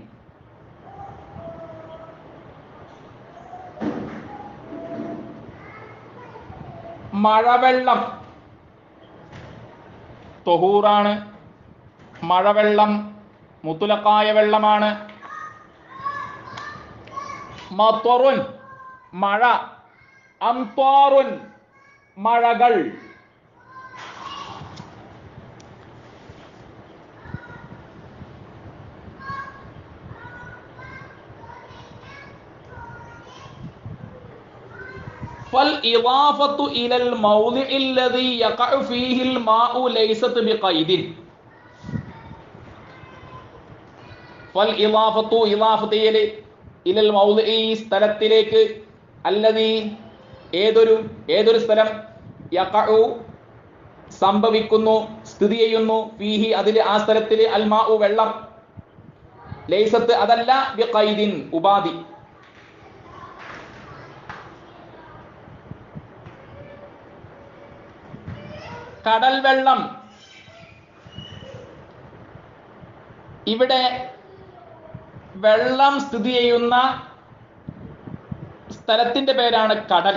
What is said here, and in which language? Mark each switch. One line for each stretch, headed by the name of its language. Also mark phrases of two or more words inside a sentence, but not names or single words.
Malayalam: മഴവെള്ളം തൊഹൂറാണ്. മഴവെള്ളം മുത്തുലക്കായ വെള്ളമാണ്. മത്വറുൻ മഴ, അംത്വാറുൻ മഴകൾ.
Arabic: فالإضافة إلى الموضع الذي يقع فيه الماء ليست بقيد. فالإضافة إضافة إلى الموضع
Malayalam: സ്ഥലത്തിലേക്ക്, الذي ഏതൊരു സ്ഥലം, യഖഉ സംഭവിക്കുന്നു, സ്ഥിതി ചെയ്യുന്നു, ഫീഹി അതിൽ, ആ സ്ഥലത്തിൽ, അൽ മാഉ വെള്ളം, ലൈസത്ത് അതല്ല, ബിഖൈദിൻ ഉപാധി. കടൽ വെള്ളം, ഇവിടെ വെള്ളം സ്ഥിതി ചെയ്യുന്ന സ്ഥലത്തിന്റെ പേരാണ് കടൽ.